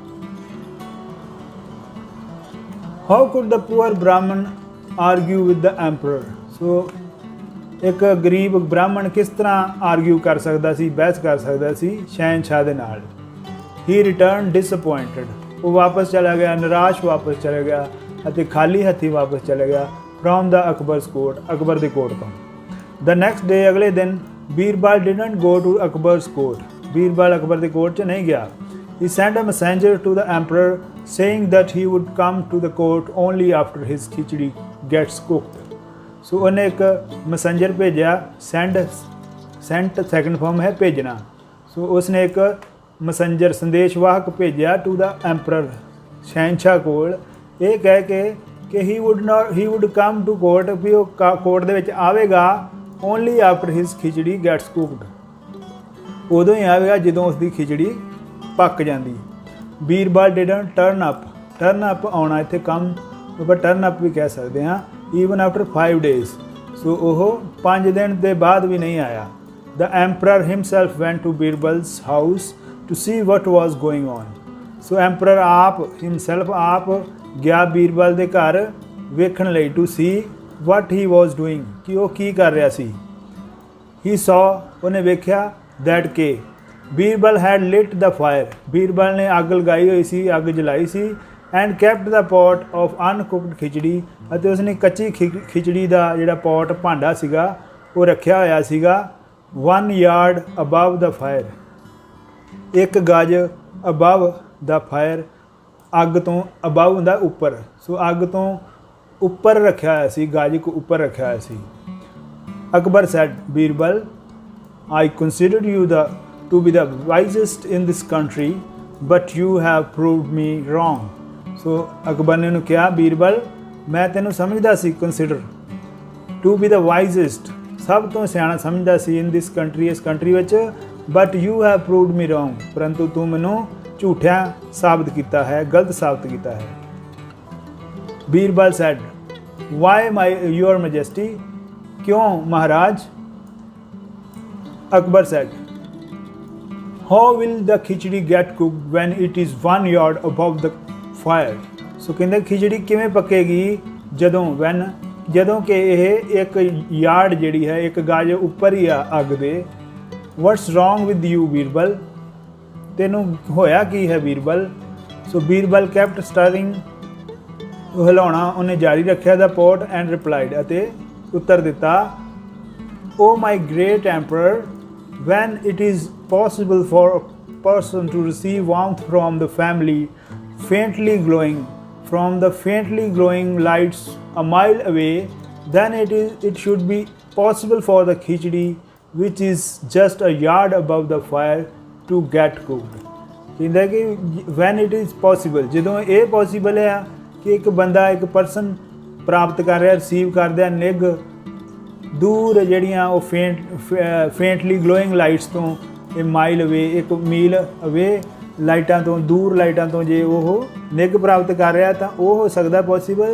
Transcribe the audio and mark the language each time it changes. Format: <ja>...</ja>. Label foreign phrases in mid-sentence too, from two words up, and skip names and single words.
<en>How could the poor Brahmin argue with the emperor.</en> <pa>ਸੋ ਇੱਕ ਗਰੀਬ ਬ੍ਰਾਹਮਣ ਕਿਸ ਤਰ੍ਹਾਂ ਆਰਗਿਊ ਕਰ ਸਕਦਾ ਸੀ, ਬਹਿਸ ਕਰ ਸਕਦਾ ਸੀ ਸ਼ਹਿਨਸ਼ਾਹ ਦੇ ਨਾਲ।</pa> <en>He returned disappointed,</en> <pa>ਉਹ ਵਾਪਸ ਚਲਾ ਗਿਆ, ਨਿਰਾਸ਼ ਵਾਪਸ ਚਲਾ ਗਿਆ ਅਤੇ ਖਾਲੀ ਹੱਥੀਂ ਵਾਪਸ ਚਲਾ ਗਿਆ</pa> <en>from the Akbar's court,</en> <pa>ਅਕਬਰ ਦੇ ਕੋਰਟ ਤੋਂ।</pa> <en>The next day,</en> <pa>ਅਗਲੇ ਦਿਨ,</pa> <en>ਬੀਰਬਲ didn't go to Akbar's court,</en> <pa>ਬੀਰਬਲ ਅਕਬਰ ਦੇ ਕੋਰਟ 'ਚ ਨਹੀਂ ਗਿਆ।</pa> <en>He sent a messenger to the emperor saying that he would come to the court only after his khichdi gets cooked.</en> <pa>ਸੋ ਉਹਨੇ ਇੱਕ ਮੈਸੇਂਜਰ ਭੇਜਿਆ, sent ਸੈਕੰਡ ਫਾਰਮ ਹੈ ਭੇਜਣਾ, ਸੋ ਉਸਨੇ ਇੱਕ ਮੈਸੇਂਜਰ, ਸੰਦੇਸ਼ਵਾਹਕ ਭੇਜਿਆ</pa> <en>to the emperor,</en> <pa>ਸ਼ਹਿਨਸ਼ਾਹ ਕੋਲ, ਇਹ ਕਹਿ ਕੇ ਕਿ</pa> <en>he would come to court,</en> <pa>ਵੀ ਉਹ ਕੋਰਟ ਦੇ ਵਿੱਚ ਆਵੇਗਾ</pa> <en>only after his</en> <pa>ਖਿਚੜੀ</pa> <en>gets cooked,</en> <pa>ਉਦੋਂ ਹੀ ਆਵੇਗਾ ਜਦੋਂ ਉਸਦੀ ਖਿਚੜੀ ਪੱਕ ਜਾਂਦੀ। ਬੀਰਬਲ</pa> <en>didn't turn up</en> <pa>ਆਉਣਾ, ਇੱਥੇ ਕੰਮ ਆਪਾਂ</pa> <en>turn up</en> <pa>ਵੀ ਕਹਿ ਸਕਦੇ ਹਾਂ,</pa> <en>even after 5 days,</en> <pa>ਸੋ ਉਹ 5 ਦਿਨ ਦੇ ਬਾਅਦ ਵੀ ਨਹੀਂ ਆਇਆ।</pa> <en>The emperor himself went to Birbal's house to see what was going on.</en> <pa>ਸੋ ਐਂਪਰਰ ਆਪ, ਆਪ ਗਿਆ ਬੀਰਬਲ ਦੇ ਘਰ ਵੇਖਣ ਲਈ,</pa> <en>to see what he was doing,</en> <pa>ਕਿ ਉਹ ਕੀ ਕਰ ਰਿਹਾ ਸੀ।</pa> <en>He saw,</en> <pa>ਉਹਨੇ ਵੇਖਿਆ, ਦੈਟ ਕੇ</pa> <en>Birbal had lit the fire,</en> <pa>ਬੀਰਬਲ ਨੇ ਅੱਗ ਲਗਾਈ ਹੋਈ ਸੀ, ਅੱਗ ਜਲਾਈ ਸੀ।</pa> <en>And kept the pot of uncooked khichdi,</en> <pa>ਅਤੇ ਉਸਨੇ ਕੱਚੀ ਖਿਚੜੀ ਦਾ ਜਿਹੜਾ ਪੋਟ ਭਾਂਡਾ ਸੀਗਾ ਉਹ ਰੱਖਿਆ ਹੋਇਆ ਸੀਗਾ</pa> <en>1 yard above the fire,</en> <pa>1 ਗਜ</pa> <en>above the fire,</en> <pa>ਅੱਗ ਤੋਂ ਅਬਵ ਹੁੰਦਾ ਉੱਪਰ, ਸੋ ਅੱਗ ਤੋਂ ਉੱਪਰ ਰੱਖਿਆ ਹੋਇਆ ਸੀ, ਗਜ ਕੋ ਉੱਪਰ ਰੱਖਿਆ ਹੋਇਆ ਸੀ।</pa> <en>Akbar said, ਬੀਰਬਲ I considered you to be the wisest in this country, but you have proved me wrong.</en> <pa>So ਅਕਬਰ ਨੇ ਉਹਨੂੰ ਕਿਹਾ, ਬੀਰਬਲ ਮੈਂ ਤੈਨੂੰ ਸਮਝਦਾ ਸੀ,</pa> <en>consider to be the wisest,</en> <pa>ਸਭ ਤੋਂ ਸਿਆਣਾ ਸਮਝਦਾ ਸੀ</pa> <en>in this country,</en> <pa>ਇਸ ਕੰਟਰੀ ਵਿੱਚ,</pa> <en>but you have proved me wrong,</en> <pa>ਪਰੰਤੂ ਤੂੰ ਮੈਨੂੰ ਝੂਠਿਆ ਸਾਬਤ ਕੀਤਾ ਹੈ, ਗਲਤ ਸਾਬਤ ਕੀਤਾ ਹੈ।</pa> <en>ਬੀਰਬਲ said, why your majesty,</en> <pa>ਕਿਉਂ ਮਹਾਰਾਜ?</pa> <en>Akbar said, how will the khichdi get cooked when it is 1 yard above the fire?</en> <pa>So ਕਹਿੰਦੇ ਖਿਚੜੀ ਕਿਵੇਂ ਪੱਕੇਗੀ ਜਦੋਂ ਕਿ ਇਹ 1 ਯਾਰਡ ਜਿਹੜੀ ਹੈ, 1 ਗਜ ਉੱਪਰ ਹੀ ਆ ਅੱਗ ਦੇ।</pa> <en>What's wrong with you,</en> <pa>ਬੀਰਬਲ? ਤੈਨੂੰ ਹੋਇਆ ਕੀ ਹੈ ਬੀਰਬਲ?</pa> <en>ਸੋ ਬੀਰਬਲ kept stirring,</en> <pa>ਹਿਲਾਉਣਾ ਉਹਨੇ ਜਾਰੀ ਰੱਖਿਆ</pa> <en>the pot and replied,</en> <pa>ਅਤੇ ਉੱਤਰ ਦਿੱਤਾ,</pa> <en>Oh my great emperor, when it is possible for a person to receive warmth from the faintly glowing lights a mile away, then it should be possible for the khichdi, which is just a yard above the fire, to get cooked.</en> <pa>ਕਹਿੰਦਾ ਕਿ</pa> <en>when it is possible,</en> <pa>ਜਦੋਂ ਇਹ ਪੋਸੀਬਲ ਹੈ ਕਿ ਇੱਕ ਬੰਦਾ, ਇੱਕ ਪਰਸਨ ਪ੍ਰਾਪਤ ਕਰ ਰਿਹਾ, ਰਿਸੀਵ ਕਰਦਾ ਨਿੱਘ ਦੂਰ ਜਿਹੜੀਆਂ ਉਹ</pa> <en>faintly glowing lights</en> <pa>ਤੋਂ, ਇਹ</pa> <en>mile away,</en> <pa>1 ਮੀਲ ਅਵੇ ਲਾਈਟਾਂ ਤੋਂ, ਦੂਰ ਲਾਈਟਾਂ ਤੋਂ ਜੇ ਉਹ ਨਿੱਘ ਪ੍ਰਾਪਤ ਕਰ ਰਿਹਾ ਤਾਂ ਉਹ ਹੋ ਸਕਦਾ ਪੋਸੀਬਲ।</pa>